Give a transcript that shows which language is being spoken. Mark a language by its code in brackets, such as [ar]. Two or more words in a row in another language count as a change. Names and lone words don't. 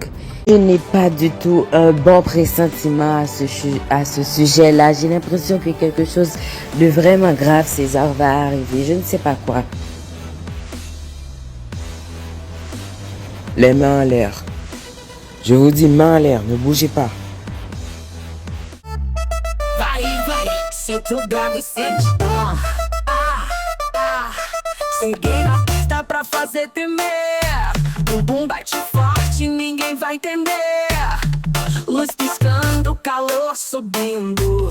[fr] Je n'ai pas du tout un bon pressentiment à ce sujet-là. J'ai l'impression que quelque chose de vraiment grave, César, va arriver. Je ne sais pas quoi. Les mains en l'air. Je vous dis mains en l'air, ne bougez pas. [pt] Vai, senta o grave e sente. Cheguei na pista pra fazer tremer. Bumbum bate forte, ninguém vai entender. Luz piscando, calor subindo.